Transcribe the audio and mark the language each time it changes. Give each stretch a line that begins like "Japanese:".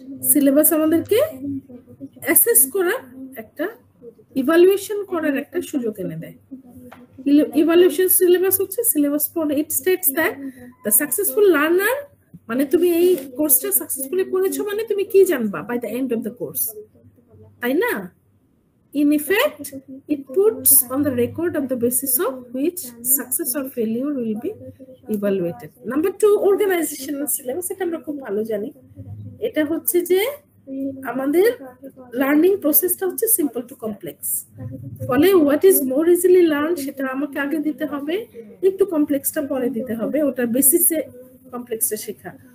Bangla: Syllabus আমাদেরকে assess করার একটা, ইভালুয়েশন করার একটা সুযোগ এনে দেয়। ইভালুয়েশন সিলেবাস হচ্ছে syllabus for it states that the successful learner, মানে তুমি এই কোর্সটা সাকসেসফুলি করেছো মানে তুমি কি জানবা by the end of the course, তাই না?
English: In effect, it puts on the record on the basis of which success or failure will be evaluated.
Bangla: Number 2, organizational syllabus, এটা আমরা খুব ভালো জানি। এটা হচ্ছে যে আমাদের লার্নিং প্রসেসটা হচ্ছে সিম্পল টু কমপ্লেক্স। ফলে what is more easily learn সেটা আমাকে আগে দিতে হবে, একটু কমপ্লেক্সটা পরে দিতে হবে, ওটার বেসিসে কমপ্লেক্সটা শেখা।